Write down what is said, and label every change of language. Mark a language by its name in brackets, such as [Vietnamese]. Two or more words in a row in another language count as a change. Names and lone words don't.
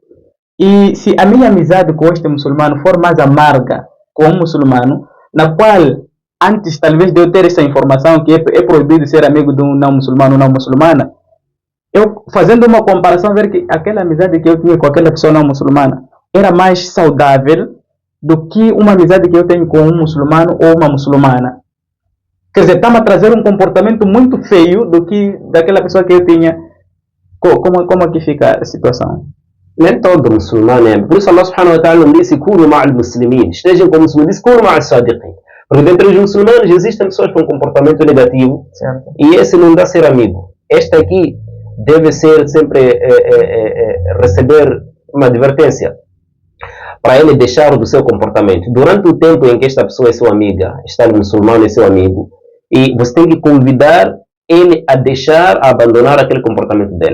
[Portuguese] E se a minha amizade com este muçulmano for mais amarga com um muçulmano, na qual, antes talvez de eu ter essa informação que é proibido ser amigo de um não muçulmano ou não muçulmana, eu fazendo uma comparação, ver que aquela amizade que eu tinha com aquela pessoa não muçulmana era mais saudável do que uma amizade que eu tenho com um muçulmano ou uma muçulmana. Quer dizer, está-me a trazer um comportamento muito feio do que daquela pessoa que eu tinha. Como aqui fica a situação? Nem todo muçulmano é. Por isso [Arabic] الله سبحانه وتعالى [Portuguese] disse [Arabic] كونوا مع المسلمين. [Portuguese] Estejam com muçulmanos, disse [Arabic] كونوا مع الصادقين. [Portuguese] Porque dentre os muçulmanos existem pessoas com comportamento negativo, certo, e esse não dá a ser amigo. Este aqui deve ser sempre receber uma advertência para ele deixar do seu comportamento. Durante o tempo em que esta pessoa é sua amiga, está muçulmano é seu amigo, e você tem que convidar ele a deixar, a abandonar aquele comportamento dele.